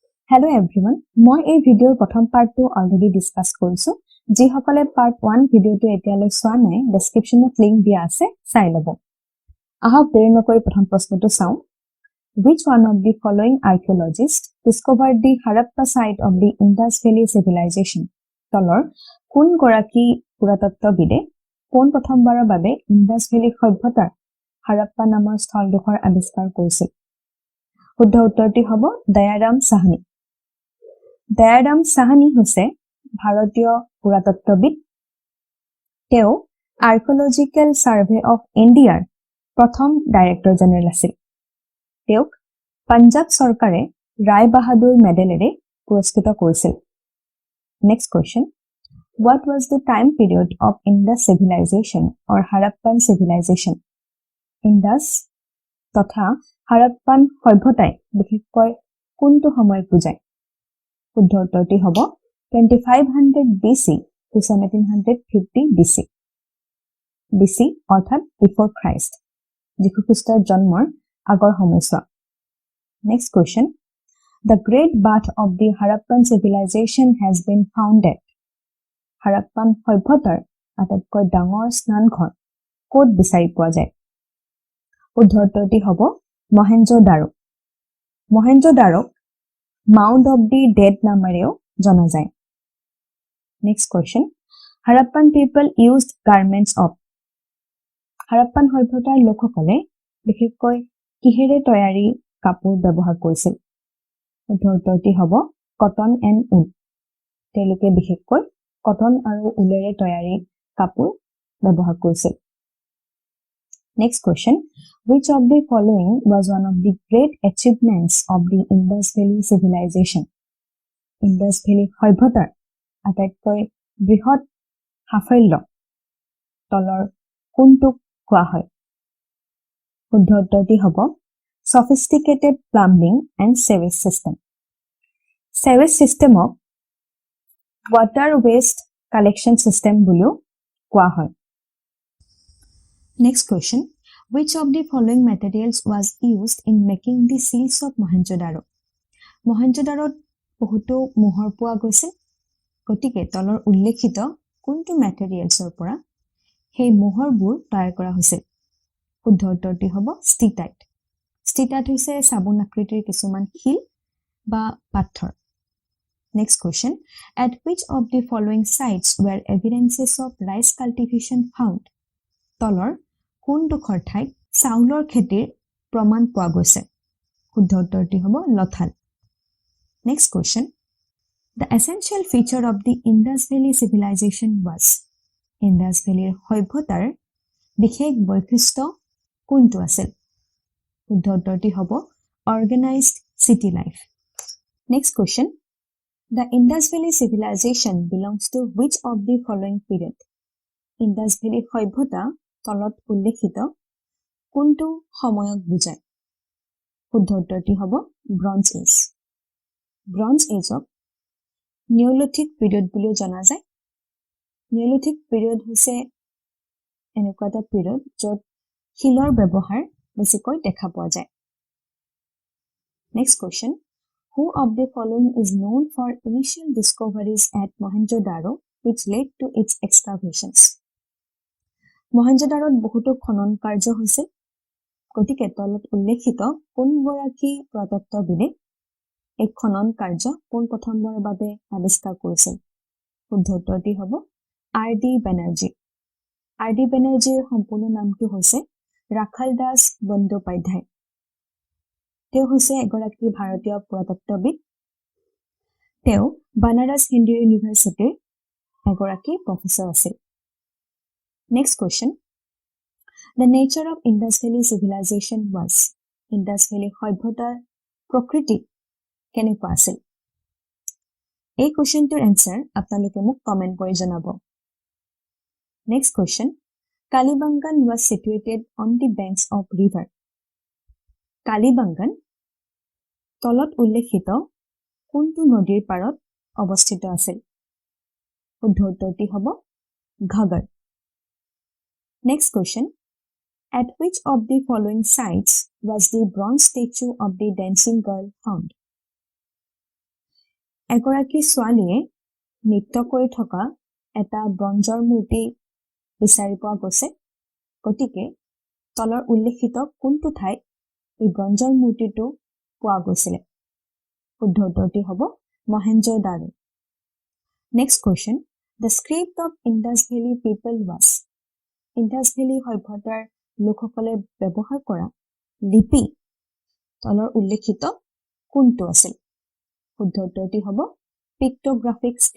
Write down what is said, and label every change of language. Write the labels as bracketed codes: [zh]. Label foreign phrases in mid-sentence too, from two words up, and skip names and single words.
[en] Hello everyone, [as] মই এই ভিডিওৰ প্ৰথম পাৰ্টটো [en] already discuss [as] কৰিছো যি সকলে পাৰ্ট 1 ভিডিওটো এতিয়ালৈ চোৱা নাই ডেসক্ৰিপচনত লিংক দিয়া আছে চাই লব আহক দেৰি নকৰি প্ৰথম প্ৰশ্নটো চাওঁ [en] Which one of the following archaeologists discovered the Harappa site of the Indus Valley civilization? [as] তলৰ কোন গৰাকী পুৰাতত্ত্ববিদে কোন প্ৰথমবাৰৰ বাবে ইন্দাস ভেলী সভ্যতাৰ হাৰাপ্পা নামৰ স্থলডোখৰ আৱিষ্কাৰ কৰিছিল শুদ্ধ উত্তৰটি হ'ব দয়াৰাম সাহানী দয়াৰাম সাহানী হৈছে ভাৰতীয় পুৰাতত্ত্ববিদ তেওঁ আৰ্কিঅলজিক্যাল সাৰ্ভে অফ ইণ্ডিয়াৰ প্ৰথম [en] director general [as] আছিল তেওঁক পাঞ্জাব চৰকাৰে ৰায় বাহাদুৰ মেডেলেৰে পুৰস্কৃত কৰিছিল [en] next question What was the time period of Indus civilization or Harappan civilization? [as] Indus তথা Harappan সভ্যতাই বিশেষকৈ কোনটো সময় বুজায় শুদ্ধ উত্তৰটি হ'ব [en] 2500 BC to 1750 BC BC [as] অৰ্থাৎ [en] before Christ [as] যীশু খ্ৰীষ্টৰ [en] জন্মৰ আগৰ সময়ছোৱা Next question The Great Bath of the Harappan civilization has been found at Harappan [as] সভ্যতাৰ আটাইতকৈ ডাঙৰ স্নানঘৰ ক'ত বিচাৰি পোৱা যায় শুদ্ধ উত্তৰটি হ'ব মহেঞ্জো-দাৰো মহেঞ্জো-দাৰোক [en] Mount of the Dead [as] নামেৰেও জনা যায় [en] next question Harappan people used garments of [as] Harappan সভ্যতাৰ লোকসকলে বিশেষকৈ কিহেৰে তৈয়াৰী কাপোৰ ব্যৱহাৰ কৰিছিল শুদ্ধ উত্তৰটি হ'ব [en] cotton and wool [as] তেওঁলোকে বিশেষকৈ কটন আৰু উলেৰে তৈয়াৰী কাপোৰ ব্যৱহাৰ কৰিছিল [en] next question Which of the following was one of the great achievements of the Indus Valley civilization Indus Valley [as] সভ্যতাৰ আটাইতকৈ বৃহৎ সাফল্য তলৰ কোনটোক কোৱা হয় শুদ্ধ উত্তৰটি হ'ব [en] sophisticated plumbing and sewage system sewage system of water waste collection system [as] বুলিও কোৱা হয় [en] next question which of the following materials was used in making the seals of mohenjo-daro [as] mohenjo-darot বহুতো মোহৰ পোৱা গৈছে গতিকে তলৰ উল্লেখিত কোনটো ম্যাটেৰিয়েলছৰ পৰা সেই মোহৰবোৰ তৈয়াৰ কৰা হৈছিল শুদ্ধ উত্তৰটি হ'ব ষ্টিটাইট ষ্টিটাইট হৈছে সাবুন আকৃতিৰ কিছুমান শিল বা পাথৰ [en] Next question. At which of the following sites were evidences of rice cultivation found? [as] তলৰ কোনডোখৰ ঠাইত চাউলৰ খেতিৰ প্ৰমাণ পোৱা গৈছে শুদ্ধ উত্তৰটি হ'ব লথাল [en] Next question. The essential feature of the Indus Valley civilization was Indus Valley [as] সভ্যতাৰ বিশেষ বৈশিষ্ট্য কোনটো আছিল শুদ্ধ উত্তৰটি হ'ব [en] organized city life Next question. The Indus Valley civilization belongs to which of the following period? [as] Indus Valley সভ্যতা তলত উল্লেখিত কোনটো সময়ক বুজায় শুদ্ধ উত্তৰটি হ'ব [en] bronze age bronze age-ক neolithic period [as] বুলিও জনা যায় [en] neolithic period [as] হৈছে এনেকুৱা এটা পিৰিয়ড য'ত শিলৰ ব্যৱহাৰ বেছিকৈ দেখা পোৱা যায় [en] Next question. Who of the following is known for initial discoveries at Mohenjo-daro which led to its excavations? [as] Mohenjo-darot বহুতো খনন কাৰ্য হৈছে গতিকে তলত উল্লেখিত কোন গৰাকী পুৰাতত্ত্ববিদে এই খনন কাৰ্য কোন প্ৰথমবাৰৰ বাবে আৱিষ্কাৰ কৰিছিল শুদ্ধ উত্তৰটি হ'ব R.D. বেনাৰ্জী R.D. বেনাৰ্জীৰ সম্পূৰ্ণ নামটো হৈছে ৰাখাল দাস বন্দ্যোপাধ্যায় তেওঁ হৈছে এগৰাকী ভাৰতীয় পুৰাতত্ত্ববিদ তেওঁ বানাৰস হিন্দু ইউনিভাৰ্চিটিৰ এগৰাকী প্ৰফেসৰ আছিল [en] Next question. The nature of Indus Valley civilization was [as] Indus Valley সভ্যতাৰ প্ৰকৃতি কেনেকুৱা আছিল এই কোৱেশ্চনটোৰ এনসাৰ আপোনালোকে মোক কমেন্ট কৰি জনাব [en] Next question. Kalibangan was situated on the banks of river [as] কালিবাংগান তলত উল্লেখিত কোনটো নদীৰ পাৰত অৱস্থিত আছিল শুদ্ধ উত্তৰটি হ'ব ঘাগৰ [en] Next question. At which of the following sites was the bronze statue of the dancing girl found? [as] এগৰাকী ছোৱালীয়ে নৃত্য কৰি থকা এটা ব্ৰঞ্জৰ মূৰ্তি বিচাৰি পোৱা গৈছে গতিকে তলৰ উল্লেখিত কোনটো ঠাইত এই ব্ৰঞ্জৰ মূৰ্তিটো পোৱা গৈছিল শুদ্ধ উত্তৰটি হ'ব মহেঞ্জোদাৰো [en] next question the script of Indus Valley people was [as] ইণ্ডাছ ভেলী সভ্যতাৰ লোকসকলে ব্যৱহাৰ কৰা লিপি তলৰ উল্লেখিত কোনটো আছিল শুদ্ধ উত্তৰটি হ'ব পিক্টোগ্ৰাফিক